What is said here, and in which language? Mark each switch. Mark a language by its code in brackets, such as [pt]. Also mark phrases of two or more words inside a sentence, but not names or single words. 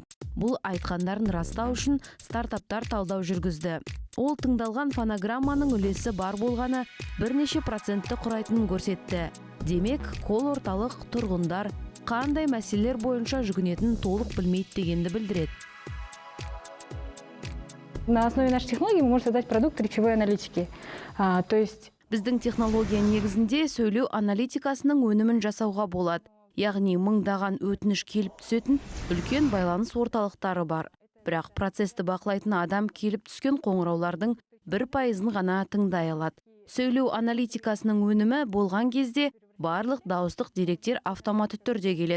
[kk] Бұл айтқандарын растау үшін стартаптар талдау жүргізді. Ол тыңдалған фонограмманың үлесі бар болғаны бірнеше процентті құрайтынын көрсетті. Демек, кол орталық тұрғындар қандай мәселелер бойынша жүгінетін толық білмейді дегенді білдіреді. [ru] На основе нашей технологии мы можем создать продукт речевой аналитики. То есть [kk] Біздің технология негізінде сөйлеу аналитикасының өнімін жасауға болады. Яғни мыңдаған өтініш келіп түсетін үлкен байланыс орталықтары бар. Бірақ процесті бақылайтын адам келіп түскен қоңыраулардың 1% ғана тыңдай алады. Сөйлеу аналитикасының өнімі болған кезде барлық дауыстық деректер автоматты түрде келеді.